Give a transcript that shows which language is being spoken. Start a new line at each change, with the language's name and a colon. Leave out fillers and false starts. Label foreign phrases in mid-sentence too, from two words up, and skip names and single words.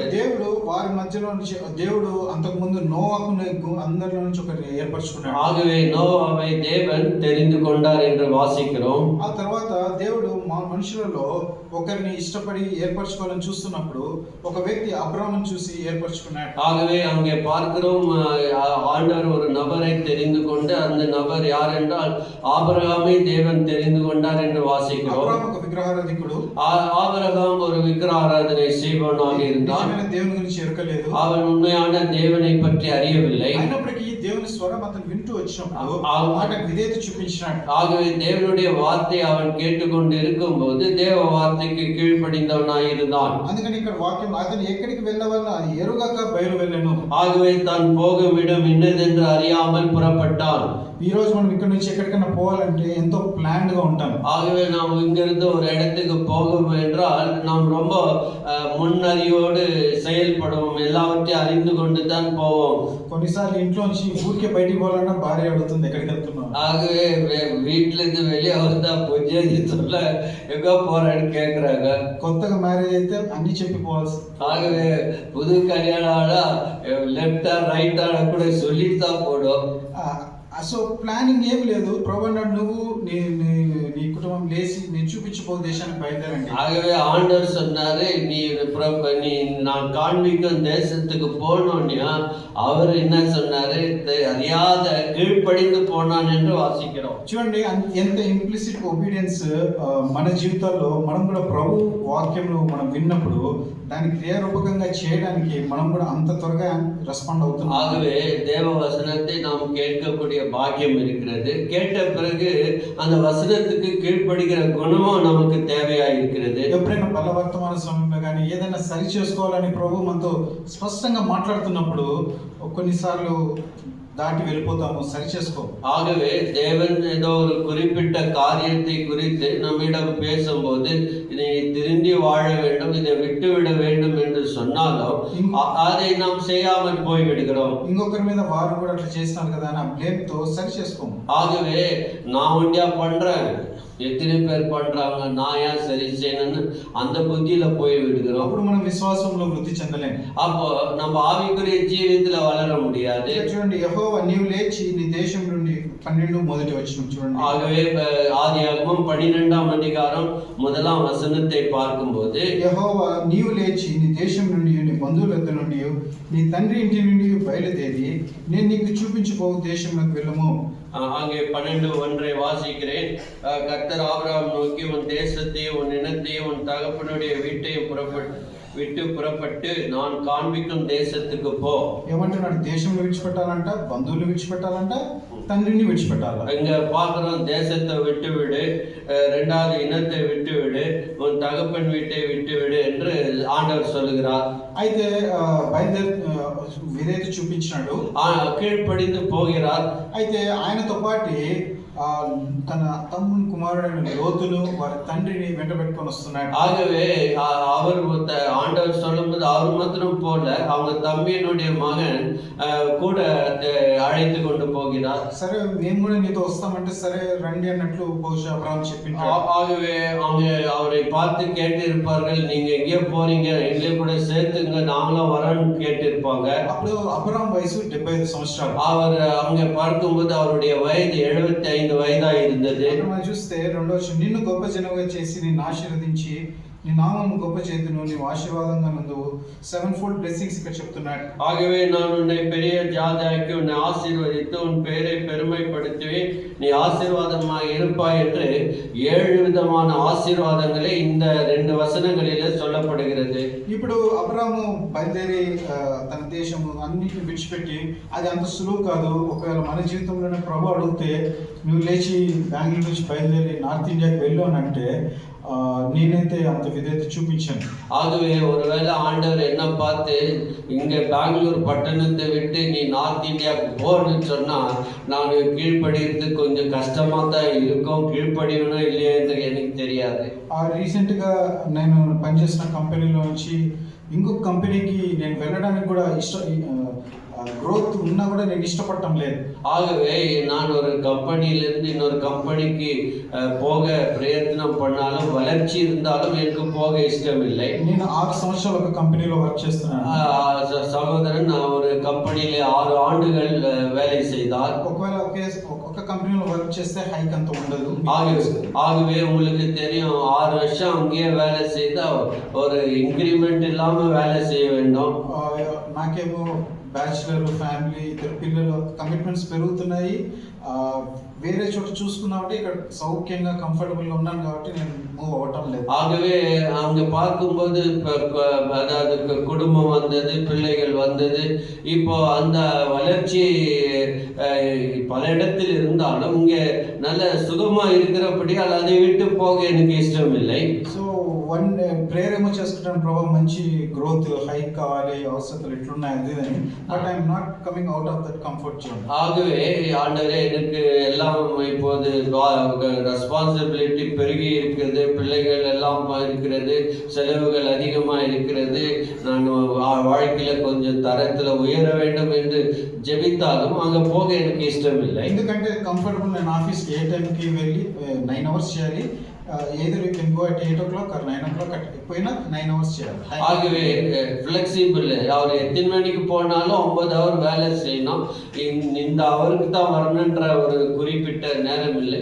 Telugu: దేవుడు వారి మధ్యలో నుంచి దేవుడు అంతకు ముందు నోవాహును అందరిలో నుంచి ఒకరిని ఏర్పరచుకున్నాడు.
Tamil: ஆகவே நோவாவை தேவன் தெரிந்து கொண்டார் என்று வாசிக்கிறோம்.
Telugu: ఆ తర్వాత దేవుడు మనుషులలో ఒకరిని ఇష్టపడి ఏర్పరచుకోవాలని చూస్తున్నప్పుడు ఒక వ్యక్తి అబ్రాహామును చూసి ఏర్పరచుకున్నాడు.
Tamil: ஆகவே அங்கே பார்க்கிறோம், ஆண்டவர் ஒரு நபரை தெரிந்து கொண்டு அந்த நபர் யார் என்றால் ஆபிரகாமை தேவன் தெரிந்து கொண்டார் என்று வாசிக்கிறோம்.
Telugu: అబ్రాహాము ఒక విగ్రహారాధికుడు.
Tamil: ஆபிரகாம் ஒரு விக்கிரகாராதனை செய்பவனாக இருந்தான்.
Telugu: దేవుని గురించి ఎరకలేదు.
Tamil: அவன் உண்மையான தேவனை பற்றி அறியவில்லை.
Telugu: అయినప్పటికీ దేవుని స్వరం అతను వింటూ వచ్చినప్పుడు మాటకు విధేయత చూపించినాడు.
Tamil: ஆகவே தேவனுடைய வார்த்தை அவன் கேட்டுக்கொண்டு இருக்கும்போது தேவ வார்த்தைக்கு கீழ்ப்படிந்தவனாய் இருந்தான்.
Telugu: అందుకని ఇక్కడ వాక్యం అతను ఎక్కడికి వెళ్ళవల్ల అది ఎరుగక బయలు వెళ్ళను.
Tamil: ஆகவே தான் போகும் இடம் இன்னதென்று அறியாமல் புறப்பட்டான்.
Telugu: ఈ రోజు మనం ఇక్కడ నుంచి ఎక్కడికైనా పోవాలంటే ఎంతో ప్లాన్డ్ గా ఉంటాం.
Tamil: ஆகவே நாம் இங்கிருந்து ஒரு இடத்துக்கு போகும் என்றால் நாம் ரொம்ப முன்னறிவோடு செயல்படுவோம், எல்லாவற்றையும் அறிந்து கொண்டு தான் போவோம்.
Telugu: కొన్నిసార్లు ఇంట్లోంచి ఊరికే బయటికి పోవాలన్నా భార్య అడుగుతుంది ఎక్కడికి వెళ్తున్నావు.
Tamil: ஆகவே வீட்டுல இருந்து வெளியே வந்தா பொஜ்ஜி சொல்ல எங்கே போகிறேன்னு கேட்குறாங்க.
Telugu: కొత్తగా మ్యారేజ్ అయితే అన్ని చెప్పిపోవాల్సి.
Tamil: ஆகவே புது கல்யாணம் ஆனால் லெஃப்டா ரைட்டா கூட சொல்லிட்டு தான் போடும்.
Telugu: సో ప్లానింగ్ ఏం లేదు. ప్రభు అన్నాడు నువ్వు నీ నీ నీ కుటుంబం లేచి నేను చూపించిపో దేశానికి బయలుదేరండి.
Tamil: ஆகவே ஆண்டவர் சொன்னாரு, நீ நீ நான் காண்பிக்கும் தேசத்துக்கு போனோம்னா அவர் என்ன சொன்னாரு, அறியாத கீழ்ப்படிந்து போனான் என்று வாசிக்கிறோம்.
Telugu: చూడండి ఎంత
English: implicit obedience
Telugu: మన జీవితాల్లో మనం కూడా ప్రభు వాక్యంలో మనం విన్నప్పుడు దానికి క్రియారూపకంగా చేయడానికి మనం కూడా అంత త్వరగా రెస్పాండ్ అవుతున్నాం.
Tamil: ஆகவே தேவ வசனத்தை நாம் கேட்கக்கூடிய பாக்கியம் இருக்கிறது. கேட்ட பிறகு அந்த வசனத்துக்கு கீழ்ப்படுகிற குணமும் நமக்கு தேவையா இருக்கிறது.
Telugu: ఎప్పుడైనా బలవర్తమాన సమయంలో కానీ ఏదైనా సరి చేసుకోవాలని ప్రభు మనతో స్పష్టంగా మాట్లాడుతున్నప్పుడు కొన్నిసార్లు దాటి వెళ్ళిపోతాము, సరి చేసుకో.
Tamil: ஆகவே தேவன் ஏதோ ஒரு குறிப்பிட்ட காரியத்தை குறித்து நம்மிடம் பேசும்போது இதை திருந்தி வாழ வேண்டும், இதை விட்டுவிட வேண்டும் என்று சொன்னாலும் அதை நாம் செய்யாமல் போய்விடுகிறோம்.
Telugu: ఇంకొకరి మీద వారు కూడా అట్లా చేస్తున్నారు కదా అని ఆ బ్లేమ్ తో సరి చేసుకోము.
Tamil: ஆகவே நான் ஒண்டியா பண்றேன், எத்தனை பேர் பண்றாங்க, நான் ஏன் சரி செய்யணும்னு அந்த புத்தியில போய் விடுகிறோம்.
Telugu: అప్పుడు మనం విశ్వాసంలో వృద్ధి చెందలేం.
Tamil: அப்போ நம்ம ஆவிக்குரிய ஜீவியத்துல வளர முடியாது.
Telugu: చూడండి యెహోవా నీవు లేచి నీ దేశం నుండి 12 మొదటి వచనం చూడండి.
Tamil: ஆகவே ஆதியாகமம் 12ஆம் அதிகாரம் 1ஆம் வசனத்தை பார்க்கும்போது,
Telugu: యెహోవా నీవు లేచి నీ దేశం నుండి నీ బంధువుల యొద్ద నుండి నీ తండ్రి ఇంటి నుండి బయలుదేరి నేను నీకు చూపించబో దేశంలోకి వెళ్ళము.
Tamil: அங்கே 12:1 வாசிக்கிறேன். கர்த்தர் ஆபிரகாம் நோக்கி, உன் தேசத்தையும் உன் இனத்தையும் உன் தகப்பனுடைய வீட்டையும் விட்டு புறப்பட்டு நான் காண்பிக்கும் தேசத்துக்கு போ.
Telugu: ఏమంటున్నాడు? దేశంలో విడిచిపెట్టాలంట, బంధువులు విడిచిపెట్టాలంట, తండ్రిని విడిచిపెట్టాలి.
Tamil: இங்க பார்க்கிறோம், தேசத்தை விட்டு விடு, இரண்டாவது இனத்தை விட்டு விடு, உன் தகப்பன் வீட்டை விட்டு விடு என்று ஆண்டவர் சொல்லுகிறார்.
Telugu: అయితే బయలుదేరి విధేయత చూపించినాడు,
Tamil: கீழ்ப்படிந்து போகிறார்.
Telugu: అయితే ఆయనతో పాటు తన తమ్ముని కుమారుడైన లోతును వారి తండ్రిని వెంట పెట్టుకొని వస్తున్నాడు.
Tamil: ஆகவே அவர் ஆண்டவர் சொல்லும்போது அவர் மாத்திரம் போல அவங்க தம்பியினுடைய மகன் கூட அழைத்து கொண்டு போகிறார்.
Telugu: సరే మేము కూడా నీతో వస్తామంటే సరే రండి అన్నట్లు బహుశా అబ్రహాం చెప్పింటాడు.
Tamil: ஆகவே அவங்க அவரை பார்த்து கேட்டு இருப்பார்கள், நீங்க எங்கே போறீங்க, எங்களை கூட சேர்த்துங்க, நாங்களும் வரோன்னு கேட்டு இருப்பாங்க.
Telugu: అప్పుడు అబ్రహాం వయసు 75 సంవత్సరాలు.
Tamil: அவர் அங்க பார்க்கும்போது அவருடைய வயது 75 వయదా இருந்தது.
Telugu: మనం చూస్తే రెండో వచనం, నిన్ను గొప్ప జనముగా చేసి నిన్ను ఆశీర్వదించి నీ నామము గొప్ప చేతును నీవు ఆశీర్వాదంగా నందువు.
English: 7-fold blessings
Telugu: ఇక్కడ చెప్తున్నాడు.
Tamil: ஆகவே நான் உன்னை பெரிய ஜாதியாக்கி உன்னை ஆசீர்வதித்து உன் பெயரை பெருமைப்படுத்துவேன், நீ ஆசீர்வாதமாய் இருப்பாய் என்று 7 விதமான ஆசீர்வாதங்களே இந்த 2 వచనங்களிலே சொல்லப்படுகிறது.
Telugu: ఇప్పుడు అబ్రహాము బయలుదేరి తన దేశము అన్నిటిని విడిచిపెట్టి, అది అంత సులువు కాదు. ఒకవేళ మన జీవితంలోనే ప్రభు అడిగితే నువ్వు లేచి బెంగళూరు నుంచి బయలుదేరి నార్త్ ఇండియాకి వెళ్ళు అని అంటే నేనైతే అంత విధేయత చూపించాను.
Tamil: ஆகவே ஒருவேளை ஆண்டவர் என்ன பார்த்து இங்க பெங்களூர் பட்டணத்தை விட்டு நீ நார்த் இந்தியாவுக்கு போன்னு சொன்னா நான் கீழ்ப்படிறது கொஞ்சம் கஷ்டமா தான் இருக்கும். கீழ்ப்படியணும் இல்லையா என்று எனக்கு தெரியாது.
Telugu: రీసెంట్గా నేను పనిచేసిన కంపెనీలో నుంచి ఇంకొక కంపెనీకి నేను వెళ్ళడానికి కూడా గ్రోత్ ఉన్నా కూడా నేను ఇష్టపడటం లేదు.
Tamil: ஆகவே நான் ஒரு கம்பெனியிலிருந்து இன்னொரு கம்பெனிக்கு போக பிரயத்னம் பண்ணாலும் வளர்ச்சி இருந்தாலும் எனக்கு போக இஷ்டம் இல்லை.
Telugu: నేను 6 సంవత్సరాలు ఒక కంపెనీలో వర్క్ చేస్తున్నాను.
Tamil: சகோதரன் ஒரு கம்பெனியில 6 ஆண்டுகள் வேலை செய்தார்.
Telugu: ఒకవేళ ఒక కంపెనీలో వర్క్ చేస్తే హైక్ అంత ఉండదు.
Tamil: ஆகவே உங்களுக்கு தெரியும், 6 வருஷம் அங்கேயே வேலை செய்தா ஒரு இன்க்ரிமெண்ட் இல்லாம வேலை செய்ய வேண்டும்.
Telugu: నాకేమో బ్యాచులర్, ఫ్యామిలీ, ఇద్దరు పిల్లలు, కమిట్మెంట్స్ పెరుగుతున్నాయి. వేరే చోట చూసుకున్నామంటే ఇక్కడ సౌఖ్యంగా కంఫర్టబుల్గా ఉన్నాను కాబట్టి నేను మూవ్ అవ్వటం లేదు.
Tamil: ஆகவே அங்கே பார்க்கும்போது அதாவது குடும்பம் வந்தது, பிள்ளைகள் வந்தது. இப்போ அந்த வளர்ச்சி பல இடத்தில் இருந்தாலும் இங்கே நல்ல சுகமாக இருக்கிறபடியால் அதை விட்டு போக எனக்கு இஷ்டம் இல்லை.
English: so one prayer
Telugu: ఏమో చేసుకుంటాను, ప్రభావ మంచి గ్రోత్, హైక్ కావాలి, అవసరతలు ఎట్లున్నాయి అది అని.
English: But I'm not coming out of that comfort zone.
Tamil: ஆகவே ஆண்டவரே எனக்கு எல்லாம் இப்போது ரெஸ்பான்சிபிலிட்டி பெருகி இருக்கிறது, பிள்ளைகள் எல்லாம் இருக்கிறது, செலவுகள் அதிகமாக இருக்கிறது, நான் வாழ்க்கையில் கொஞ்சம் தரத்தில் உயர வேண்டும் என்று ஜெபித்தாலும் அங்கே போக எனக்கு இஷ்டம் இல்லை.
Telugu: ఎందుకంటే కంఫర్టబుల్, నేను ఆఫీస్కి ఏ టైంకి వెళ్ళి 9 hours చేయాలి,
English: either you can go at 8 o'clock or 9 o'clock, எப்போனா 9 hours చేయాలి.
Tamil: ஆகவே ஃப்ளெக்சிபிள், அவர் எத்தனை மணிக்கு போனாலும் 9 ஹவர் வேலை செய்யணும், இந்த அவருக்கு தான் வரணுன்ற ஒரு குறிப்பிட்ட நேரம் இல்லை.